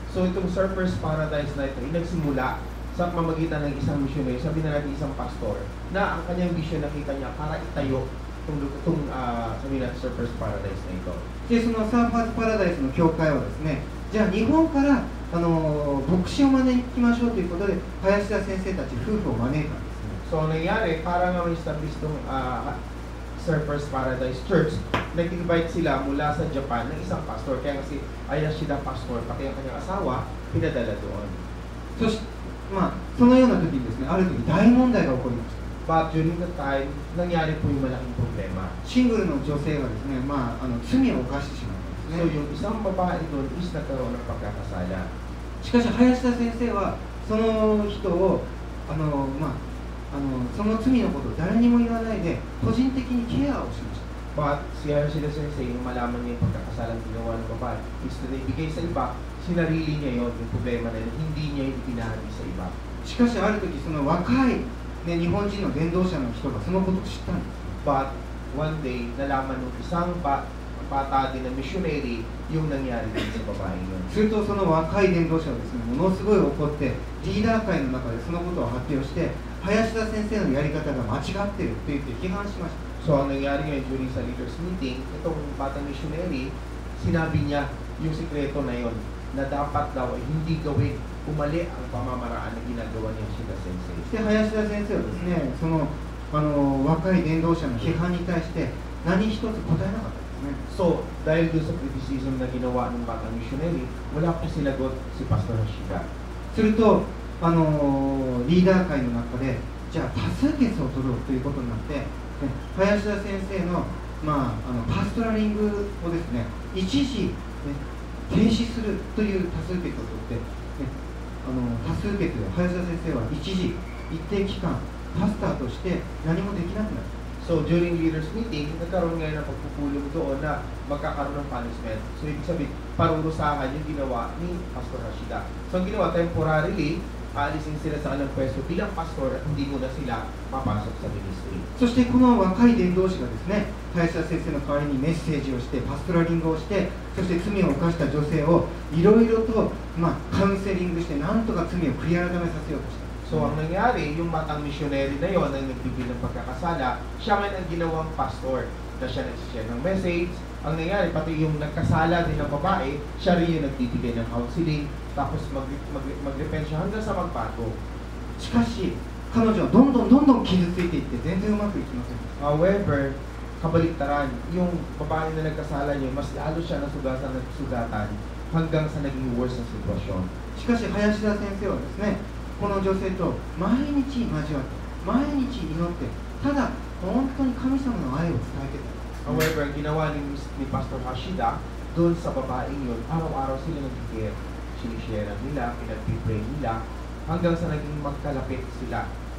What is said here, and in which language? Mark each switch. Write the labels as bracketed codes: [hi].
[tl] So, itong Surfers Paradise na ito, nagsimula sa pamamagitan ng isang missionary, sabi na natin isang pastor, na ang kanyang vision nakita niya para itayo itong sabi natin Surfers Paradise na ito. [ja] で、そのサーファーズパラダイスの教会はですね、じゃあ日本から牧師を招きましょうということで林田先生たち夫婦を招いたんですね。 [tl] So, nangyari, para nga ma-establish itong Surfers Paradise Church, nag-invite sila mula sa Japan ng isang pastor, kaya kasi Ayashida pastor, pati ang kanyang asawa, pinadala doon. [ja] そのような時にですね、ある時大問題が起こりました。 [en] But during the time, [tl] nangyari po yung malaking problema. [ja] シングルの女性がですね、罪を犯してしまったん So, ですね。 [tl] yung isang babae doon is nagkaroon ng pagkakasala. [ja] しかし林田先生はその人をその罪のことを誰にも言わないで個人的にケアをしました。 [tl] But si Hashida Sensei, yung malaman niya yung pagkakasalang ginawa ng babae, is na ibigay sa iba, sinarili niya yon yung problema na yun, hindi niya yung pinahagi sa iba. [ja] しかしある時その若い、ね、日本人の伝道者の人がそのことを知ったんです。 [en] But one day, [tl] nalaman ng isang bata din na missionary yung nangyari din sa babae yun. [ja] するとその若い伝道者はですね、ものすごい怒ってリーダー会の中でそのことを発表して林田先生のやり方が間違っていると言って批判しました。 [tl] So, ang nangyari ngayon during sa leaders meeting, itong batang missionary, sinabi niya yung sikreto na yon na dapat daw ay hindi gawin, umali ang pamamaraan na ginagawa niya Hashida Sensei. [ja] そして林田先生はですね、その若い伝道者の批判に対して何一つ答えなかったんですね。 [tl] So, dahil doon sa criticism na ginawa ng batang missionary, wala pa sinagot si Pastor Hashida. [ja] するとリーダー会の中でじゃあ多数決を取ろうということになって、林田先生の、パストラリングをですね、一時、停止するという多数決を取って、多数決で林田先生は一時一定期間パスターとして何もできなくなった。 [tl] So, [en] during leaders meeting, [tl] nagkaroon ngayon ng pagpupulong doon na magkakaroon ng punishment. So, ibig sabihin, parurusahan yung ginawa ni Pastor Hashida. So, ang ginawa, temporarily, aalisin sila sa kanilang pwesto bilang pastor at hindi muna sila papasok sa ministry. [ja] そしてこの若い伝道師がですね、林田先生の代わりにメッセージをしてパストラリングをして、そして罪を犯した女性をいろいろと、カウンセリングしてなんとか罪を悔い改めさせようとした。 [tl] So, ang nangyari, yung batang missionary na yon na nagbibigay ng pagkakasala, siya ngayon ang ginawang pastor na siya nagsishare ng message. Ang nangyari, pati yung nagkasala din ng babae, siya rin yung nagbibigay ng counseling, tapos mag-repent siya hanggang sa magbago. [ja] しかし彼女はどんどん傷ついていって全然うまくいきません。 [tl] However, kabaliktaran, yung babae na nagkasala niyo, mas lalo siya nasugatan hanggang sa naging worse na sitwasyon. [ja] しかし林田先生はですね、この女性と毎日交わって毎日祈ってただ本当に神様の愛を伝えてた。 [tl] However, ginawa ni Pastor Hashida doon sa babaeng yun, araw-araw sila nag-care, sinishare nila, pinag-pray nila, hanggang sa naging magkalapit sila.